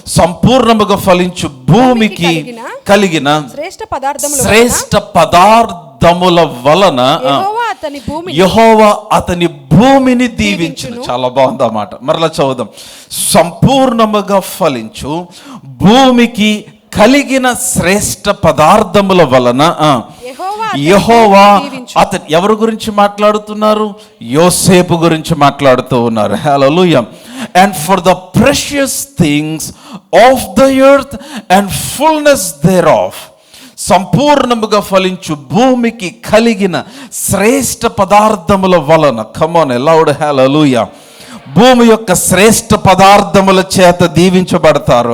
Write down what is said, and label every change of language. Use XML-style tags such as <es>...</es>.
<te>సంపూర్ణముగా ఫలించు భూమికి కలిగిన శ్రేష్ఠ పదార్థముల వలన యెహోవా అతని భూమిని దీవించును. చాలా బాగుంది ఆ మాట. మరలా చదువుదాం. సంపూర్ణముగా ఫలించు భూమికి కలిగిన శ్రేష్ఠ పదార్థముల వలన యెహోవా అతను ఎవరి గురించి మాట్లాడుతున్నారు? యోసేపు గురించి మాట్లాడుతూ ఉన్నారు. హల్లెలూయా.</te> <en>And for the precious things of the earth and fullness thereof.</en> <te>సంపూర్ణముగా ఫలించు భూమికి కలిగిన శ్రేష్ఠ పదార్థముల వలన.</te> <en>come on loud</en> <te>హల్లెలూయా. భూమి యొక్క శ్రేష్ఠ పదార్థముల చేత దీవించబడతారు.</te>